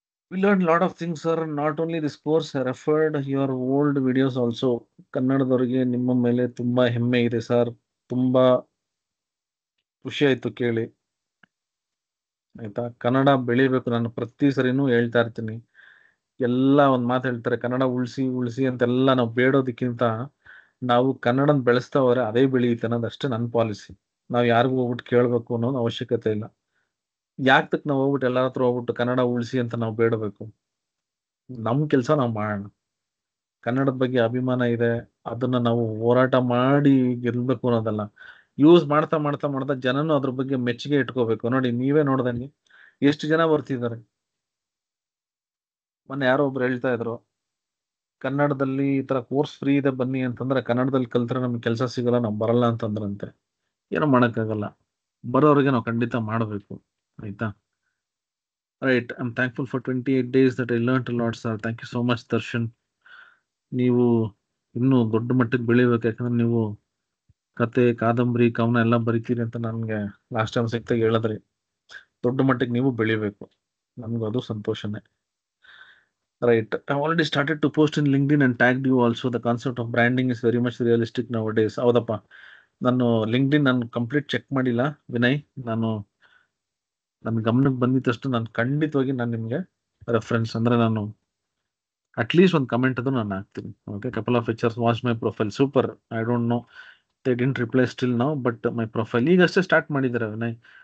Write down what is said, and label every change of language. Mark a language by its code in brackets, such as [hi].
[en] We learned a lot of things, sir. Not only this course, I referred your old videos also. [kn] ಕನ್ನಡದವರಿಗೆ ನಿಮ್ಮ ಮೇಲೆ ತುಂಬಾ ಹೆಮ್ಮೆ ಇದೆ sir. ತುಂಬಾ ಖುಷಿ ಆಯ್ತು ಕೇಳಿ, ಆಯ್ತಾ? ಕನ್ನಡ ಬೆಳಿಬೇಕು. ನಾನು ಪ್ರತಿ ಸರಿನೂ ಹೇಳ್ತಾ ಇರ್ತೀನಿ, ಎಲ್ಲ ಒಂದ್ ಮಾತು ಹೇಳ್ತಾರೆ, ಕನ್ನಡ ಉಳಿಸಿ ಉಳಿಸಿ ಅಂತೆಲ್ಲ ನಾವು ಬೇಡೋದಕ್ಕಿಂತ ನಾವು ಕನ್ನಡನ ಬೆಳೆಸ್ತಾ ಹೋದ್ರೆ ಅದೇ ಬೆಳೆಯುತ್ತೆ ಅನ್ನೋದು ಅಷ್ಟೇ ನನ್ನ ಪಾಲಿಸಿ. ನಾವು ಯಾರಿಗೂ ಹೋಗ್ಬಿಟ್ಟು ಕೇಳಬೇಕು ಅನ್ನೋದು ಅವಶ್ಯಕತೆ ಇಲ್ಲ. ಯಾಕೆ ನಾವು ಹೋಗ್ಬಿಟ್ಟು ಎಲ್ಲರ ಹತ್ರ ಹೋಗ್ಬಿಟ್ಟು ಕನ್ನಡ ಉಳಿಸಿ ಅಂತ ನಾವು ಬೇಡಬೇಕು? ನಮ್ಮ ಕೆಲಸ ನಾವು ಮಾಡೋಣ. ಕನ್ನಡದ ಬಗ್ಗೆ ಅಭಿಮಾನ ಇದೆ, ಅದನ್ನ ನಾವು ಹೋರಾಟ ಮಾಡಿ ಗೆಲ್ಬೇಕು ಅನ್ನೋದಲ್ಲ. ಯೂಸ್ ಮಾಡ್ತಾ ಮಾಡ್ತಾ ಮಾಡ್ತಾ ಜನನು ಅದ್ರ ಬಗ್ಗೆ ಮೆಚ್ಚುಗೆ ಇಟ್ಕೋಬೇಕು. ನೋಡಿ, ನೀವೇ ನೋಡ್ದಂಗೆ ಎಷ್ಟು ಜನ ಬರ್ತಿದ್ದಾರೆ. ಮೊನ್ನೆ ಯಾರೋ ಒಬ್ರು ಹೇಳ್ತಾ ಇದ್ರು, ಕನ್ನಡದಲ್ಲಿ ಈ ತರ ಕೋರ್ಸ್ ಫ್ರೀ ಇದೆ ಬನ್ನಿ ಅಂತಂದ್ರೆ, ಕನ್ನಡದಲ್ಲಿ ಕಲ್ತ್ರೆ ನಮ್ಗೆ ಕೆಲಸ ಸಿಗಲ್ಲ, ನಾವು ಬರಲ್ಲ ಅಂತಂದ್ರಂತೆ. ಏನೋ ಮಾಡಕ್ಕಾಗಲ್ಲ, ಬರೋರಿಗೆ ನಾವು ಖಂಡಿತ ಮಾಡಬೇಕು, ಆಯ್ತಾ? [en] Right. I am thankful for 28 days that I learned a lot, sir. Thank you so much, Darshan. [kn] ನೀವು ಇನ್ನೂ ದೊಡ್ಡ ಮಟ್ಟಕ್ಕೆ ಬೆಳಿಬೇಕು, ಯಾಕಂದ್ರೆ ನೀವು ಕತೆ, ಕಾದಂಬರಿ, ಕವನ ಎಲ್ಲ ಬರಿತೀರಿ ಅಂತ ನನ್ಗೆ ಲಾಸ್ಟ್ ಟೈಮ್ ಸಿಕ್ತಾಗ ಹೇಳಿದ್ರಿ. ದೊಡ್ಡ ಮಟ್ಟಿಗೆ ನೀವು ಬೆಳಿಬೇಕು, ನಮ್ಗೆ ಅದು ಸಂತೋಷನೇ. [en] Right. I've already started to post in LinkedIn and tagged you also. The concept of branding is very much realistic nowadays. [kn] ಹೌದಪ್ಪ, ನಾನು ಲಿಂಕ್ಡ್ಇನ್ ನಾನು ಕಂಪ್ಲೀಟ್ ಚೆಕ್ ಮಾಡಿಲ್ಲ ವಿನಯ್. ನಾನು ನನ್ನ ಗಮನಕ್ಕೆ ಬಂದಿದ್ದಷ್ಟು ನಾನು ಖಂಡಿತವಾಗಿ ನಾನು ನಿಮಗೆ ರೆಫರೆನ್ಸ್ ಅಂದ್ರೆ ನಾನು ಅಟ್ಲೀಸ್ಟ್ ಒಂದು ಕಮೆಂಟ್ ಅದು ನಾನು ಹಾಕ್ತೀನಿ. [en] Okay, couple of pictures, watch my profile, super. I don't know, they didn't reply still now, but my profile [kn] ಈಗಷ್ಟೇ ಸ್ಟಾರ್ಟ್ ಮಾಡಿದ್ದಾರೆ [en] Vinay.